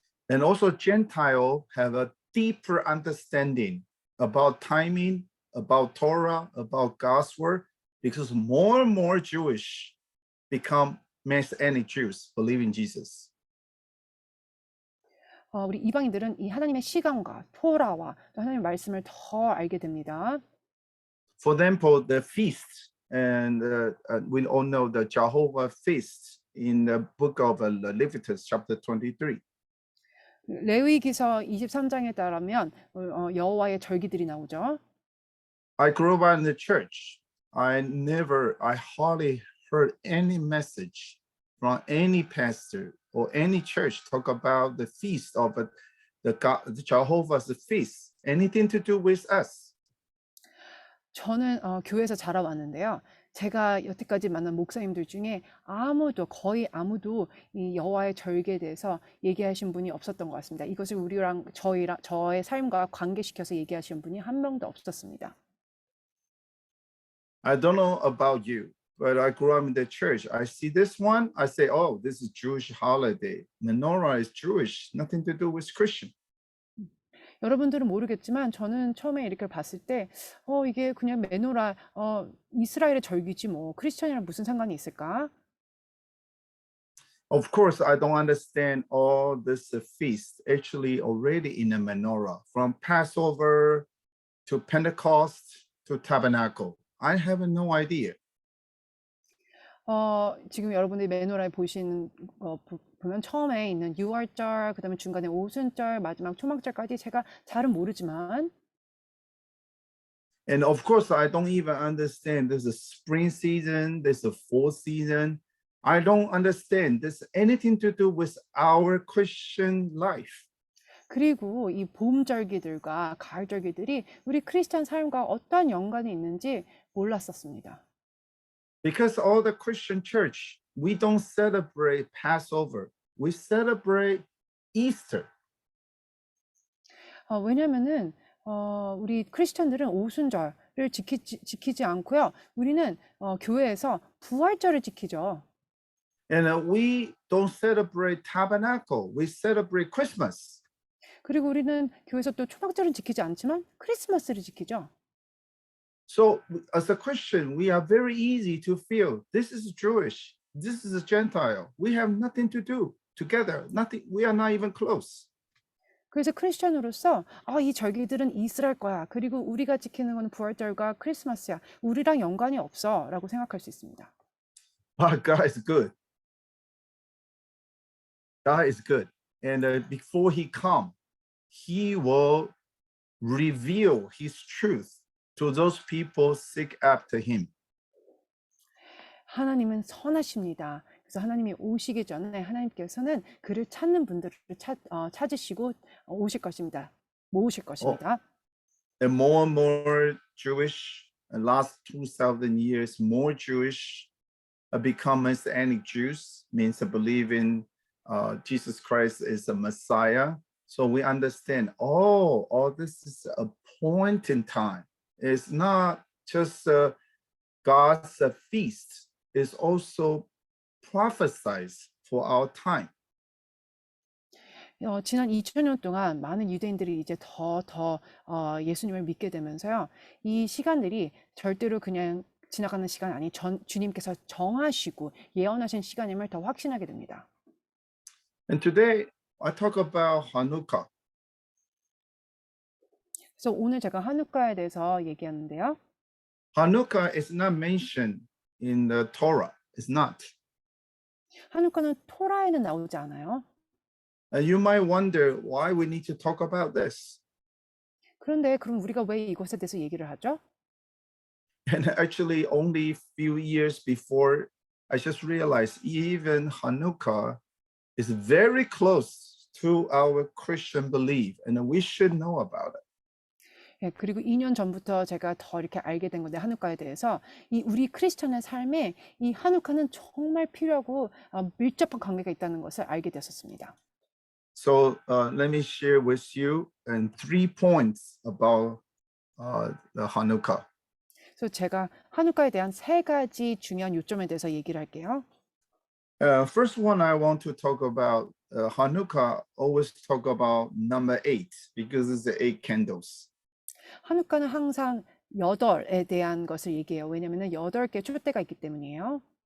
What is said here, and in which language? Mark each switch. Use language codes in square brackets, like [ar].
[en] And also Gentile have a deeper understanding about timing, about Torah, about God's word, because more and more Jewish become Messianic Jews, believe in Jesus. [ko] 우리 이방인들은 이 하나님의 시간과 토라와 또 하나님의 말씀을 더 알게 됩니다. [en] For example, the feast, and we all know the Jehovah feast in the book of Leviticus chapter 23. [ko] 레위기서 23장에 따르면 여호와의 절기들이 나오죠. [en] I grew up in the church. I hardly heard any message from any pastor or any church talk about the feast of the Jehovah's feast, anything to do with us. [ko] 저는 교회에서 자라왔는데요. 제가 여태까지 만난 목사님들 중에 거의 아무도 이 여호와의 절기에 대해서 얘기하신 분이 없었던 것 같습니다. 이것을 저의 삶과 관계시켜서 얘기하신 분이 한 명도 없었습니다. [en] I don't know about you, but I grew up in the church. I see this one, I say, oh, this is Jewish holiday. Menorah is Jewish, nothing to do with Christian. [ko] 여러분들은 모르겠지만 저는 처음에 이렇게 봤을 때 이게 그냥 메노라 이스라엘의 절기지 뭐 크리스천이랑 무슨 상관이 있을까? [en] Of course, I don't understand all this feast actually already in the menorah, from Passover to Pentecost to Tabernacle. I have no idea. [ko] 지금 여러분들이 메노라에 보시는 거 보면 처음에 있는 유월절, 그다음에 중간에 오순절, 마지막 초막절까지 제가 잘은 모르지만 [en] And of course, I don't even understand there's a spring season, there's a fall season. I don't understand this anything to do with our Christian life. [ko] 그리고 이 봄절기들과 가을절기들이 우리 크리스찬 삶과 어떠한 연관이 있는지 몰랐었습니다. [en] Because all the Christian church, we don't celebrate Passover. We celebrate Easter. [ko] 왜냐면은 우리 크리스천들은 오순절을 지키지 않고요. 우리는 교회에서 부활절을 지키죠. [en] And we don't celebrate tabernacle. We celebrate Christmas. [ko] 그리고 우리는 교회에서 또 초막절은 지키지 않지만 크리스마스를 지키죠. [en] So as a Christian, we are very easy to feel this is Jewish, this is a Gentile. We have nothing to do together. Nothing. We are not even close. [ko] 그래서 크리스천으로서 이 절기들은 이스라엘 거야. 그리고 우리가 지키는 건 부활절과 크리스마스야. 우리랑 연관이 없어라고 생각할 수 있습니다. [en] But God is good. God is good. And before he come, he will reveal his truth to those people seek after him. [ko] 하나님은 선하십니다. 그래서 하나님이 오시기 전에 하나님께서는 그를 찾는 분들을 찾으시고 오실 것입니다. 모으실 것입니다. [en] And more Jewish, and last 2,000 years, more Jewish become Messianic Jews, means to believe in Jesus Christ is the Messiah. So we understand, all this is a point in time. It's not just God's feast. It's also prophesied for our time. [ko] 지난 2000년 동안 많은 유대인들이 이제 더 예수님을 믿게 되면서요. 이 시간들이 절대로 그냥 지나가는 시간 아니 주님께서 정하시고 예언하신 시간임을 더 확신하게 됩니다. [en] And today I talk about Hanukkah. [ko] 그래서 오늘 제가 한우카에 대해서 얘기하는데요. [en] Hanukkah is not mentioned in the Torah. It's not. [ko] 한우카는 토라에는 나오지 않아요. [en] You might wonder why we need to talk about this. [ko] 그런데 그럼 우리가 왜 이것에 대해서 얘기를 하죠? [en] And actually, only few years before, I just realized even Hanukkah is very close to our Christian belief, and we should know about it. [ko] 예, 그리고 2년 전부터 제가 더 이렇게 알게 된 건데 한우카에 대해서 이 우리 크리스천의 삶에 이 한우카는 정말 필요하고 밀접한 관계가 있다는 것을 알게 되었습니다. [en] So let me share with you 3 points about the Hanukkah. [ko] 그래서 제가 한우카에 대한 3가지 중요한 요점에 대해서 얘기를 할게요. [en] First one I want to talk about Hanukkah. Always talk about number 8 because it's the 8 candles. [ko] 한우카는 항상 8에 대한 것을 얘기해요. 왜냐면은 8개 촛대가 있기 때문이에요.